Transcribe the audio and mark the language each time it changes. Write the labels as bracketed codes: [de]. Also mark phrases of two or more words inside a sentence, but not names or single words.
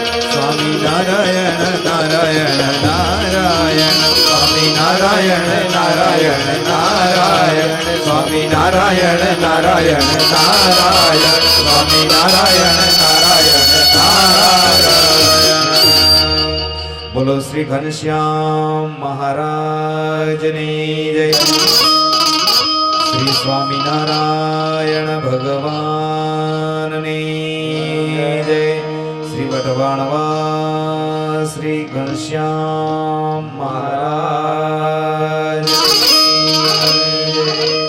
[gu] स्वामी नारायण नारायण नारायण स्वामी नारायण नारायण नारायण स्वामी नारायण नारायण नारायण स्वामी नारायण નારાયણ નારાયણ બોલો શ્રી ઘનશ્યામ મહારાજ ને જય શ્રી સ્વામી નારાયણ ભગવાન ને જય શ્રી વટવાણવા શ્રી ઘનશ્યામ મહારાજ ને જય।